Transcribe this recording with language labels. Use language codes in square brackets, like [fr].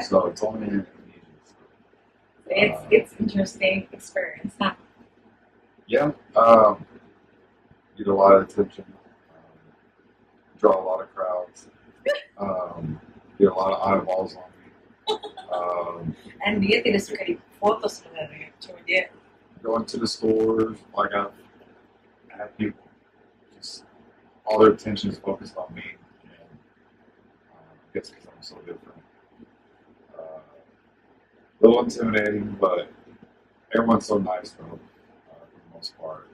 [en] So it's only Indonesians. it's interesting experience, huh? Yeah, get a lot of attention, draw a lot of crowds, get a lot of eyeballs on me. [id] And dia tidak suka dipoto sebenarnya, cuma dia [en] Going to the stores, like I have people, just all their attention is focused on me, and I guess because I'm so different. A little intimidating, but everyone's so nice though, for the most part.